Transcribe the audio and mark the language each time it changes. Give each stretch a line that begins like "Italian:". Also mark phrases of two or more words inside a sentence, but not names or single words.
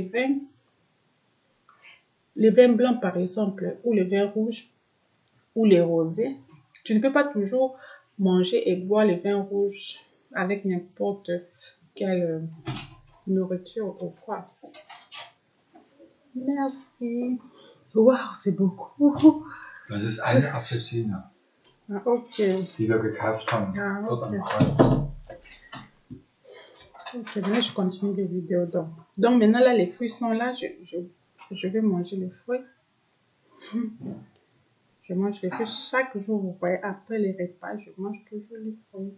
French: les vins blancs par exemple, ou les vins rouges, ou les rosés, tu ne peux pas toujours manger et boire les vins rouges avec n'importe quel nourriture ou quoi. Merci. Wow, c'est beaucoup.
German: Das ist eine Apfelsine,
French: Ah, ok.
German: die wir gekauft haben,
French: Ah,
German: dort am
French: ok.
German: Kreuz.
French: Ok, maintenant je continue les vidéos. Donc maintenant là, les fruits sont là. Je vais manger les fruits. Je mange les fruits chaque jour. Vous voyez, après les repas, je mange toujours les fruits.